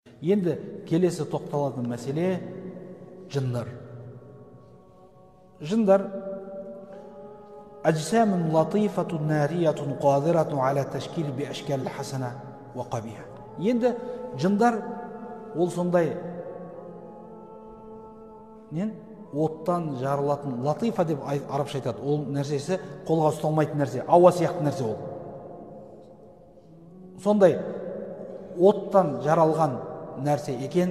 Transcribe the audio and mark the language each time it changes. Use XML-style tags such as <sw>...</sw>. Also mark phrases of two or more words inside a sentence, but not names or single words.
<kk>Енді келесі тоқталатын мәселе жындар.</kk> <ar>Жындар أجسام لطيفة نارية قادرة على التشكيل بأشكال الحسنة وقبيحة.</ar> <kk>Енді жындар ол сондай оттан жарылатын, латифа деп арабша айтады. Ол нәрсесі қолға ұсталмайтын нәрсе, ауа сияқты нәрсе ол. Сондай оттан жаралған нәрсе екен.</kk>